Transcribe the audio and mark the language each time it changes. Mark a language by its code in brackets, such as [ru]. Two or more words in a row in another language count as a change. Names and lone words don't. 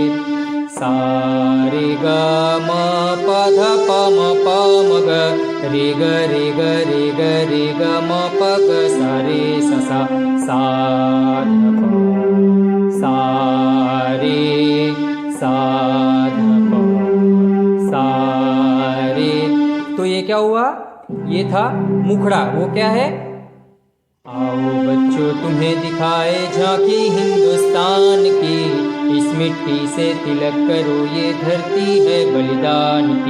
[hi] ग म प ध प म प म ग रे ग रे ग रे ग रे ग म प ग सा रे सा सा सा ध प सा रे सा ध प सा रे। तो ये क्या हुआ, ये था मुखड़ा। वो क्या है, आओ बच्चों तुम्हें दिखाए झांकी हिंदुस्तान की, इस मिट्टी से तिलक करो ये धरती है बलिदान की।